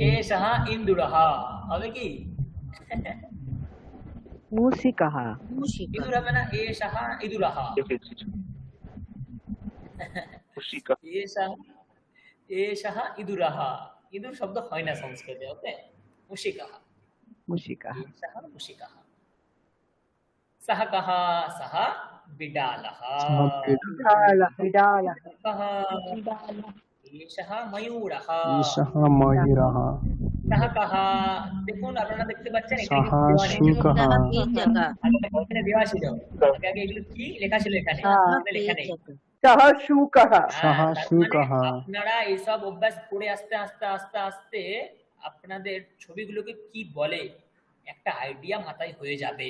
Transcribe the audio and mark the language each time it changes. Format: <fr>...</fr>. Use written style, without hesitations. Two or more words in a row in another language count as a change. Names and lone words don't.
<bn>এষাহ ইন্দুরः হবে কি?</bn> <sa>मूषिकः</sa> <bn>ইঁদুর হবে না? এষাহ ইঁদুরः। এষাহ এষাহ ইঁদুরः। ইঁদুর শব্দ হয় না সংস্কৃতে। ওকে, মুশিকাः</bn> <sa>मूषिकः एषः मुशिकः। सः कः? सः बिडालः।</sa> <bn>বিড়াল</bn> <sa>कः? एषः मयूरः। ময়ূরः सः कः?</sa> <bn>দেখুন আপনারা দেখতে পাচ্ছেন এখানে</bn> <sa>সহা</sa> <bn>কিন্তু দেওয়া নেই।</bn> <sa>শুকः</sa> <bn>এখানে দেওয়া ছিল, আগে আগে এগুলো কি লেখা ছিল এখানে, এখানে লেখা নেই।</bn> <sa>সহ শুকः সহা</sa> <bn>তার</bn> <sa>শুকः</sa> <bn>মানে আপনারা এইসব অভ্যাস করে আস্তে আস্তে আস্তে আস্তে আপনাদের ছবিগুলোকে কি বলে একটা আইডিয়া মাথায় হয়ে যাবে।</bn>